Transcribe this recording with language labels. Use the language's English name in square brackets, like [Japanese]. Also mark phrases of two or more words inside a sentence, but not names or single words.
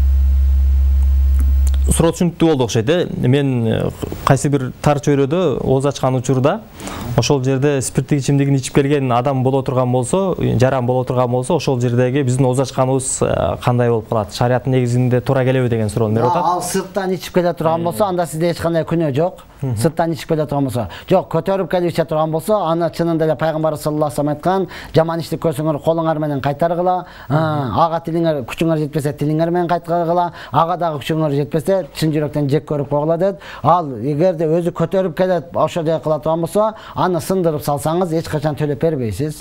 [Kyrgyz] Суроо түшүнүктүү болду окшойт. Мен кайсы бир тар чөйрөдө ооз ачкан учурда ошол жерде спирттик ичимдигин ичип келген адам боло турган болсо, жаран боло турган болсо, ошол жердеги биздин ооз ачканыбыз кандай болуп калат? Шарият негизинде туура келеби деген суроону берип атат. Ал сырттан ичип келе турган болсо, анда сизде эч кандай күнөө жок. Сырттан ичип келе турган болсо, жок, көтөрүп келип иче турган болсо, аны чынында эле пайгамбар [Arabic] صلى الله عليه وسلم [Kyrgyz] айткан, жаман ишти көрсөңөр колуңар менен кайтаргыла, ага тилиңер, күчүңөр жетпесе тилиңер менен кайткыла, ага дагы күчүңөр жетпесе чын жүрөктөн жек көрүп койгула дейт. Ал эгерде өзү көтөрүп келет, ошодой кыла турган болсо, аны сындырып салсаңыз эч качан төлөп бербейсиз.